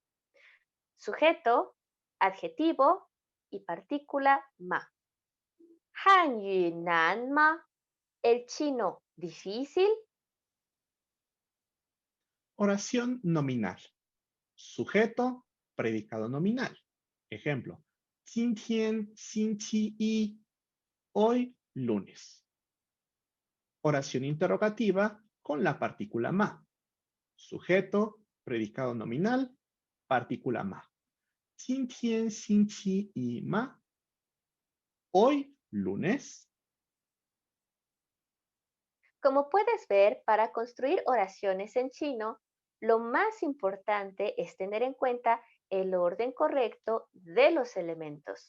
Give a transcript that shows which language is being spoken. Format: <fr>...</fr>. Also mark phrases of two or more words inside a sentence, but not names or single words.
<es>Sujeto, adjetivo y partícula ma.</es> <zh>汉语难吗,</zh> <es>el chino difícil. Oración nominal. Sujeto, predicado nominal. Ejemplo,</es> <zh>今天星期一.</zh> <es>Hoy, lunes. Oración interrogativa con la partícula ma. Sujeto, predicado nominal, partícula ma.</es> <zh>今天星期一 ma.</zh> <es>Hoy, lunes. Como puedes ver, para construir oraciones en chino, lo más importante es tener en cuenta el orden correcto de los elementos.</es>